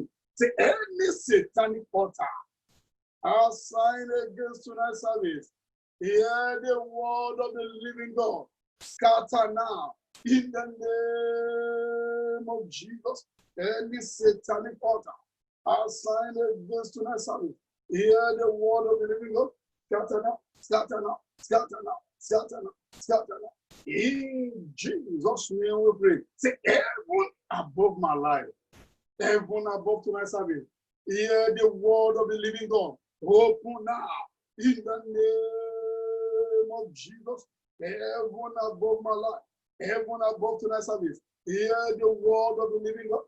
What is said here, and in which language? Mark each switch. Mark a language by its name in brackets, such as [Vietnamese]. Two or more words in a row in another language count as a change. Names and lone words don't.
[English] Say, any satanic altar assigned against tonight's service, hear the word of the living God. Scatter now in the name of Jesus. Any satanic altar assigned against tonight's service, hear the word of the living God. Scatter now, scatter now, scatter now, scatter now, scatter now. In Jesus' name we pray. Say, heaven above my life, heaven above tonight's service, hear the word of the living God. Open now in the name of Jesus. Heaven above my life, heaven above tonight's service, hear the word of the living God.